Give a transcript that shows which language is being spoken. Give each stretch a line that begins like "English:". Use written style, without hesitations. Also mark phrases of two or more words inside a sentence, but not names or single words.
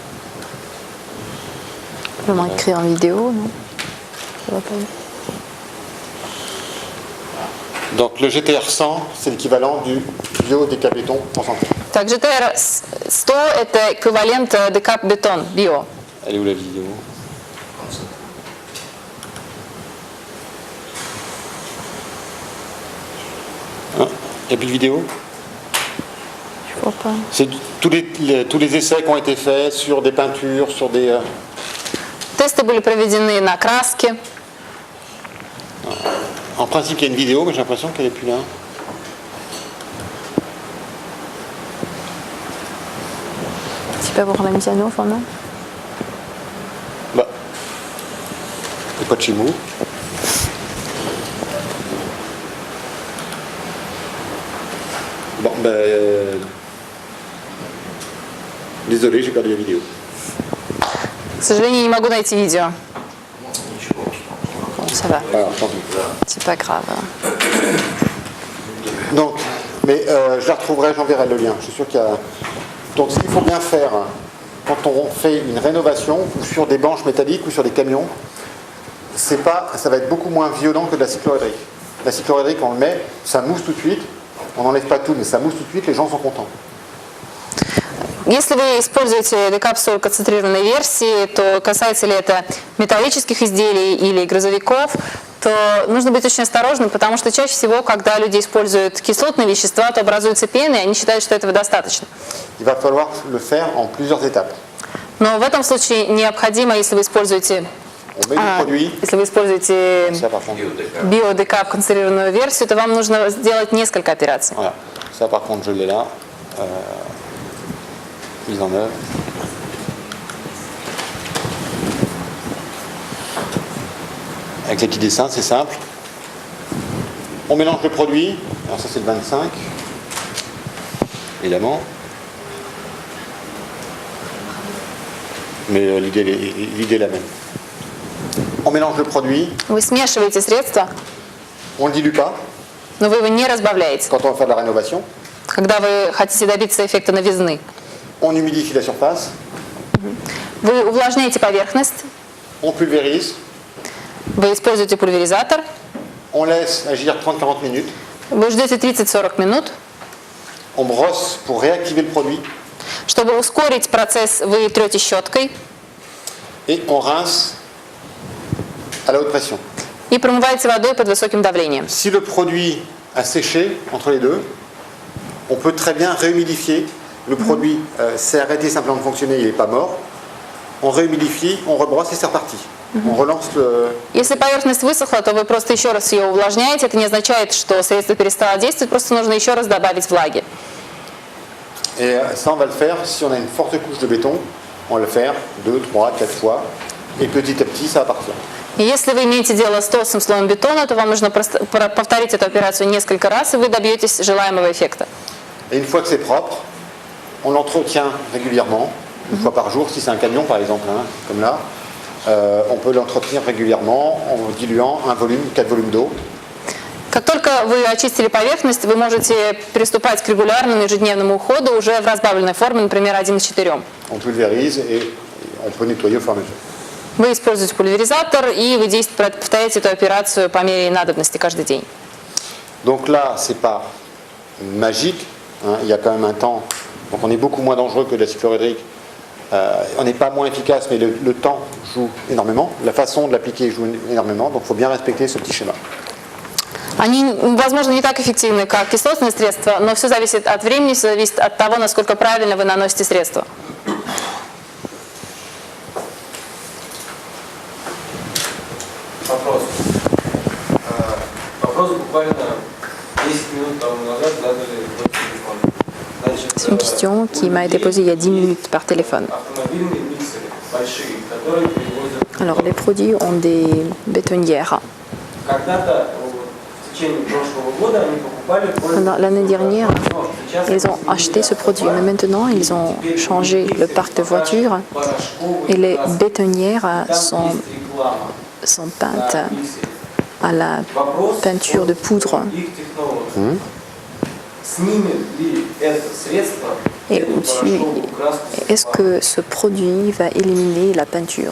French: Vraiment écrit en vidéo, non? Ça va pas. Donc le GTR 100, c'est l'équivalent du biodécapéton concentré.
Russian: Так, GTR 100 это эквивалент декап бетон био.
French: Elle est où la vidéo? Il n'y a plus de vidéo? C'est tous les essais qui ont été faits sur des peintures, sur des...
Russian: Тесты были проведены на краске.
French: En principe, il y a une vidéo, mais j'ai l'impression qu'elle n'est plus là. Tu peux avoir la mise à neuf, non? Bah, c'est pas de chez nous. Bon, ben... désolé, j'ai perdu la vidéo.
Russian: К сожалению, не могу найти видео.
French: Ça va, Alors, tant pis. c'est pas grave. Donc, mais je la retrouverai, j'enverrai le lien. Je suis sûr qu'il y a... Donc, ce qu'il faut bien faire quand on fait une rénovation, ou sur des banches métalliques, ou sur des camions, ça va être beaucoup moins violent que de la cyclohydrique. La cyclohydrique, on le met, ça mousse tout de suite. On n'enlève pas tout, mais ça mousse tout de suite, les gens sont contents.
Russian: Если вы используете декапсулу концентрированной версии, то касается ли это металлических изделий или грузовиков, то нужно быть очень осторожным, потому что чаще всего, когда люди используют кислотные вещества, то образуются пены, и они считают, что этого достаточно.
French: Il va falloir le faire en plusieurs étapes.
Russian: Но в этом случае необходимо, если вы используете,
French: On met le produit, ça par contre.
Russian: биодекап концентрированную версию, то вам нужно сделать несколько операций.
French: Voilà. Ça par contre, je l'ai là. Mise en œuvre. Avec les petits dessins, c'est simple. On mélange le produit. Alors ça c'est le 25. Évidemment. Mais l'idée est la même. On mélange le produit.
Russian: Вы смешиваете средства,
French: On ne le dilue pas
Russian: но вы его не разбавляете,
French: quand on va faire de la rénovation.
Russian: когда вы хотите добиться эффекта новизны.
French: On humidifie la surface.
Russian: Вы увлажняете поверхность,
French: On pulvérise.
Russian: вы используете пульверизатор,
French: On laisse agir 30-40 minutes.
Russian: вы ждете 30-40 минут.
French: On brosse pour réactiver le produit.
Russian: Чтобы ускорить процесс, вы трете щеткой
French: Et on rince à la haute pression.
Russian: и промываете водой под высоким давлением.
French: Si le produit a séché entre les deux, on peut très bien réhumidifier. Le produit s'est arrêté simplement de fonctionner, il n'est pas mort. On réhumidifie, on rebrosse et c'est reparti. On relance le...
Russian: Если поверхность высохла, то вы просто еще раз ее увлажняете. Это не означает, что средство перестало действовать, просто нужно еще раз добавить влаги.
French: Et ça, on va le faire si on a une forte couche de béton. On va le faire 2, 3, 4 fois. Et petit à petit, ça va partir.
Russian: И если вы имеете дело с толстым слоем бетона, то вам нужно просто повторить эту операцию несколько раз, и вы добьетесь желаемого эффекта.
French: Et une fois que c'est propre, on l'entretient régulièrement. une fois par jour, si c'est un camion par exemple, hein, comme là. On peut l'entretenir régulièrement en diluant 4 volumes d'eau.
Russian: Как только вы очистили поверхность, вы можете приступать к регулярному ежедневному уходу уже в разбавленной форме, например, 1 к 4.
French: On pulvérise et on peut nettoyer au fur et à mesure.
Russian: Вы используете пульверизатор и вы повторяете эту операцию по мере надобности каждый день.
French: Donc là, c'est pas magique, hein, il y a quand même un temps, donc on est beaucoup moins dangereux que l'acide chlorhydrique. On n'est pas moins efficace, mais le temps joue énormément, la façon de l'appliquer joue énormément, donc il faut bien respecter ce petit schéma.
Russian: Они, возможно, не так эффективны, как кислотные средства, но все зависит от времени, все зависит от того, насколько правильно вы наносите средства. Вопрос. Вопрос буквально 10 минут тому назад задали в телефон. Значит,
French: C'est une question qui m'a été posée il y a 10 minutes par téléphone.
Russian: автомобильные миксеры большие, которые перевозят.
French: Alors, les produits ont des bétonnières.
Russian: Когда-то в течение прошлого года они покупали.
French: L'année dernière, ils ont acheté ce produit, mais maintenant, ils ont changé le parc de voitures et les bétonnières sont peintes à la peinture de poudre. Et au-dessus, est-ce que ce produit va éliminer la peinture?